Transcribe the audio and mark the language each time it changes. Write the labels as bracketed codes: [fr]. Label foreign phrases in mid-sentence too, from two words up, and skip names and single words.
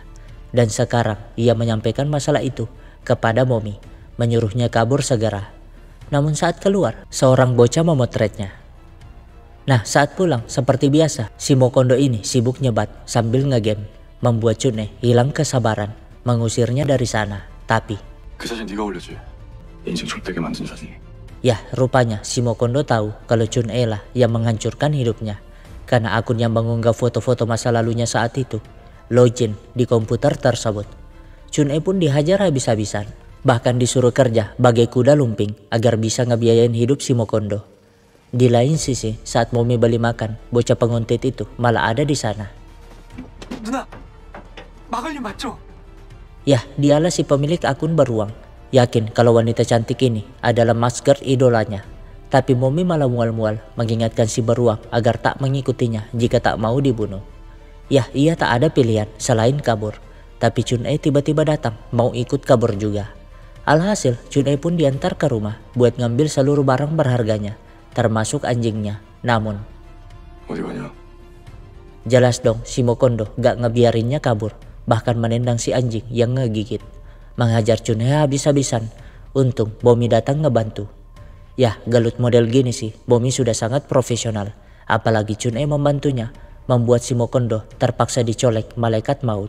[id] Dan sekarang ia menyampaikan masalah itu kepada Momi, menyuruhnya kabur segera. Namun saat keluar, seorang bocah memotretnya. Nah, saat pulang seperti biasa, si Mokondo ini sibuk nyebat sambil ngegame, membuat Chun-e hilang kesabaran, mengusirnya dari sana. Tapi [ko] 그 사진 네가 올려줘. 인생 좆되게 만든 사진. [id] ya, rupanya si Mokondo tahu kalau Chun-e lah yang menghancurkan hidupnya. Karena akun yang mengunggah foto-foto masa lalunya saat itu, login di komputer tersebut. Chun-e pun dihajar habis-habisan. Bahkan disuruh kerja bagai kuda lumping agar bisa ngebiayain hidup si Mokondo. Di lain sisi, saat Momi beli makan, bocah penguntit itu malah ada di sana. [ko] 누나, 마글님 맞죠? [id] Yah, dialah si pemilik akun beruang. Yakin kalau wanita cantik ini adalah masker idolanya. Tapi Momi malah mual-mual mengingatkan si beruang agar tak mengikutinya jika tak mau dibunuh. Yah, ia tak ada pilihan selain kabur. Tapi Chun-e tiba-tiba datang mau ikut kabur juga. Alhasil Chun-e pun diantar ke rumah buat ngambil seluruh barang berharganya, termasuk anjingnya. Namun [ko] 어디 가냐? [id] jelas dong si Mokondo gak ngebiarinnya kabur, bahkan menendang si anjing yang ngegigit, menghajar Chun-e habis-habisan. Untung Momi datang ngebantu. Yah, gelut model gini sih Momi sudah sangat profesional. Apalagi Chun-e membantunya, membuat si Mokondo terpaksa dicolek malaikat maut.